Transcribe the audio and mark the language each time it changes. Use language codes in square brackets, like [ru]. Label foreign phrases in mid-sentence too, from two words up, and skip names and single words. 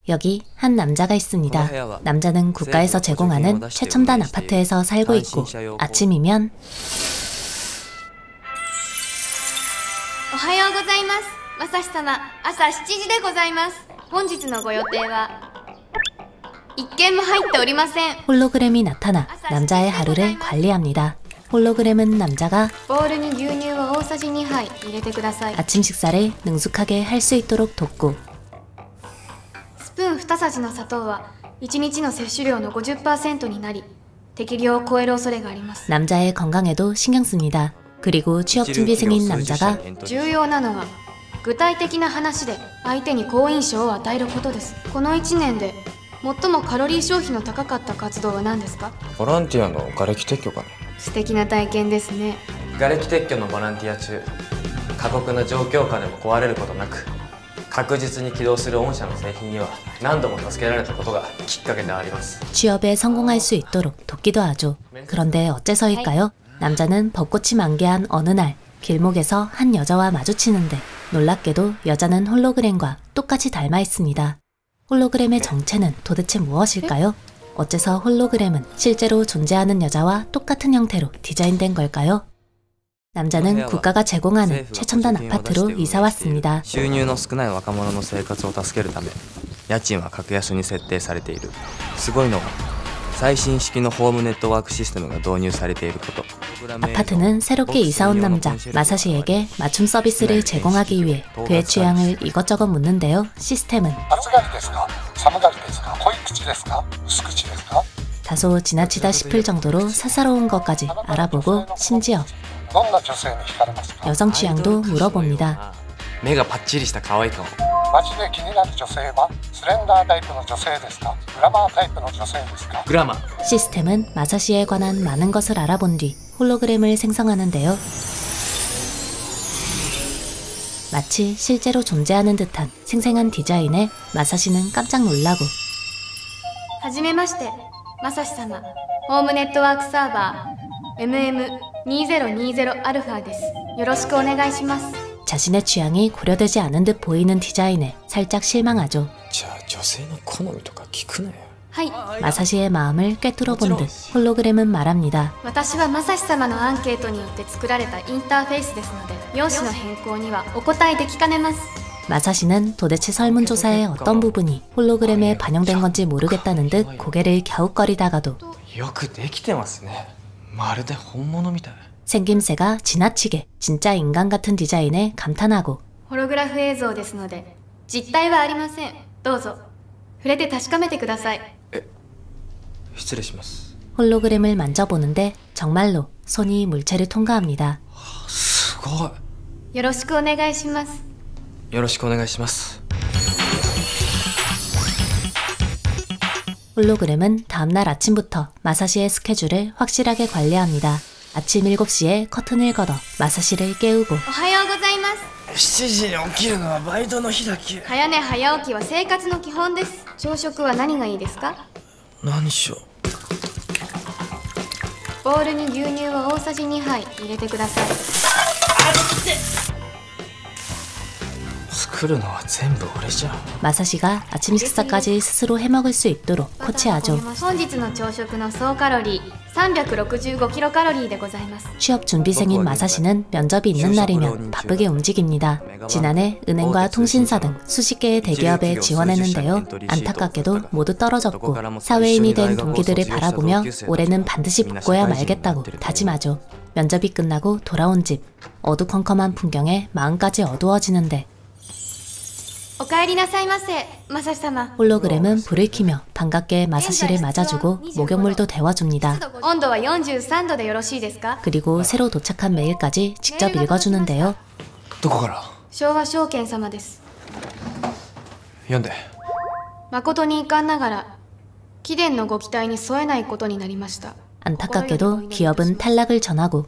[ko] 여기 한 남자가 있습니다. 남자는 국가에서 제공하는 최첨단 아파트에서 살고 있고 아침이면 [ja] おはようございます。まさし様、朝7時でございます。本日のご予定は一件も入っておりません。 [ko] 홀로그램이 나타나 남자의 하루를 관리합니다. 홀로그램은 남자가 [ja] ボウルに牛乳を大さじ2杯入れてください。 [ko] 아침 식사를 능숙하게 할 수 있도록 돕고 [ja] スプーン2さじの砂糖は1日の摂取量の 50% になり適量を超える恐れがあります。 [ko] 남자의 건강에도 신경 씁니다. 그리고 취업준비생인 남자가 [ja] 重要なのは具体的な話で相手に好印象を与えることです。この1年で最もカロリー消費の高かった活動は何ですか？ボランティアの瓦礫撤去かな。素敵な体験ですね。瓦礫撤去のボランティア中、過酷な状況下でも壊れることなく確実に起動する御社の製品には何度も助けられたことがきっかけであります。 [ko] 취업에 성공할 수 있도록 돕기도 하죠. 그런데 어째서일까요? 남자는 벚꽃이 만개한 어느 날 길목에서 한 여자와 마주치는데 놀랍게도 여자는 홀로그램과 똑같이 닮아 있습니다. 홀로그램의 정체는 도대체 무엇일까요? 어째서 홀로그램은 실제로 존재하는 여자와 똑같은 형태로 디자인된 걸까요? 남자는 국가가 제공하는 최첨단 아파트로 이사 왔습니다. [ja] 収入の少ない若者の生活を助けるため家賃は格安に設定されている。すごいのは最新式のホームネットワークシステムが導入されていること。 [ko] 아파트는 새롭게 이사 온 남자 마사시에게 맞춤 서비스를 제공하기 위해 그의 취향을 이것저것 묻는데요. 시스템은 다소 지나치다 싶을 정도로 사사로운 것까지 알아보고 심지어 여성 취향도 물어봅니다. [ja] 目がパッチリした可愛い顔。街で気になる女性はスレンダータイプの女性ですか？グラマータイプの女性ですか？グラマ。 [ko] 시스템은 마사시에 관한 많은 것을 알아본 뒤 홀로그램을 생성하는데요. 마치 실제로 존재하는 듯한 생생한 디자인에 마사시는 깜짝 놀라고 [ja] はじめまして、まさし様。ホームネットワークサーバー MM2020α です。よろしくお願いします。 [ko] 자신의 취향이 고려되지 않은 듯 보이는 디자인에 살짝 실망하죠. [ja] じゃあ女性の好みとか聞くなよ。はい。 [ko] 마사시의 마음을 꿰뚫어본 듯 홀로그램은 말합니다. [ja] 私はまさし様のアンケートによって作られたインターフェースですので、容姿の変更にはお答えできかねます。 [ko] 마사시는 도대체 설문조사의 어떤 부분이 홀로그램에 반영된 건지 모르겠다는 듯 고개를 갸웃거리다가도 [ja] よくできてますね。まるで本物みたい。 [ko] 생김새가 지나치게 진짜 인간 같은 디자인에 감탄하고 [ja] ホログラフ映像ですので、実体はありません。どうぞ触れて確かめてください。失礼します。 [ko] 홀로그램을 만져보는데 정말로 손이 물체를 통과합니다. [ja] すごい。よろしくお願いします。よろしくお願いします。 [ko] 홀로그램은 다음날 아침부터 마사시의 스케줄을 확실하게 관리합니다. 아침 7시에 커튼을 걷어 마사시를 깨우고 [ja] おはようございます。 7時に起きるのはバイトの日だけ。早寝早起きは生活の基本です。朝食は何がいいですか？何しよう。ボウルに牛乳を大さじ2杯入れてください。作るのは全部俺じゃん。 [ko] 마사시가 아침 식사까지 스스로 해먹을 수 있도록 코치하죠. [ja] 本日の朝食の総カロリー365キロカロリーでございます。 [ko] 취업 준비생인 마사시는 면접이 있는 날이면 바쁘게 움직입니다. 지난해 은행과 통신사 등 수십 개의 대기업에 지원했는데요. 안타깝게도 모두 떨어졌고 사회인이 된 동기들을 바라보며 올해는 반드시 붙고야 말겠다고 다짐하죠. 면접이 끝나고 돌아온 집. 어두컴컴한 풍경에 마음까지 어두워지는데 [ja] お帰りなさいませ、マサシ様。 [ko] 홀로그램은 불을 켜며 반갑게 마사시를 맞아주고 목욕물도 데워줍니다. [ja] 温度は43度でよろしいですか？ [ko] 그리고 새로 도착한 메일까지 직접 읽어주는데요. [ja] どこから？昭和証券様です。読んで。誠に遺憾ながら貴殿のご期待に添えないことになりました。 [ko] 안타깝게도 기업은 탈락을 전하고